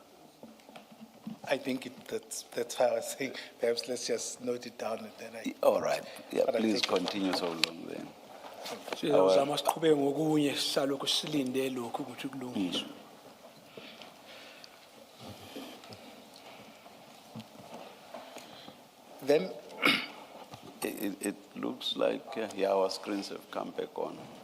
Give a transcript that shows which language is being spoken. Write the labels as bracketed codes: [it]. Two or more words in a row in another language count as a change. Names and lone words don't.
[en] I think that's how I was saying, perhaps let's just note it down and then All right, yeah, But I please think- continue so long then. [nd] Sizama siqhubeke ngokunye sisalokho silinde lokho ukuthi kulungiswe. [en] Then, It looks like, yeah, our screens have come back on.